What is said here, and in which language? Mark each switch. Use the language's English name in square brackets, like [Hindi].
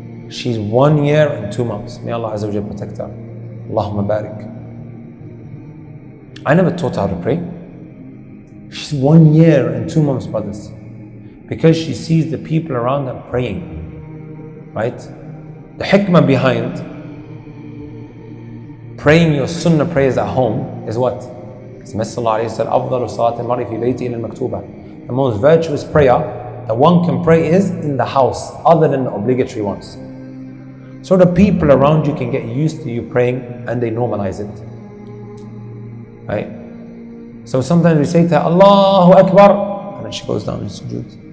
[English] She's 1 year and 2 months. May Allah Azza wa Jalla protect her. Allahumma barik. I never taught her how to pray. She's 1 year and 2 months, brothers. Because she sees the people around her praying. Right? The hikmah behind praying your sunnah prayers at home is what? The Messenger said, [Arabic] أفضل صلاة المرء في بيته إلا المكتوبة. [English] The most virtuous prayer that one can pray is in the house, other than the obligatory ones. So the people around you can get used to you praying and they normalize it. Right? So sometimes we say to her, Allahu Akbar, and then she goes down in sujood.